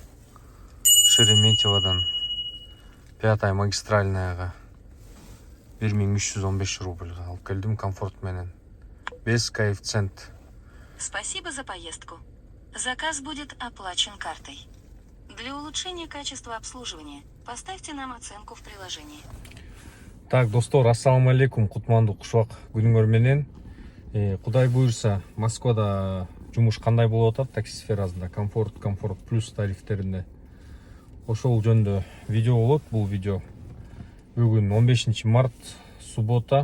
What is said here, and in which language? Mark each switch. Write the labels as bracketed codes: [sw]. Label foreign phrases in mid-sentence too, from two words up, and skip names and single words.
[ky] Шереметьеводан 5-я магистральныйга 1315 рубльга алып келдим комфорт менен. [ru] Без коэффициент. Спасибо за поездку. Заказ будет оплачен картой. Для улучшения качества обслуживания поставьте нам оценку в приложении. Так, [ky] достор, [ar] السلام عليكم, [ky] кутмандуу кушбак күнүңөр менен. Кудай буюрса, Москвада жумуш кандай болуп атат такси сферасында, комфорт плюс тарифтеринде. Ошол жөнүндө видео болот. Бул видео бүгүн 15 март, суббота.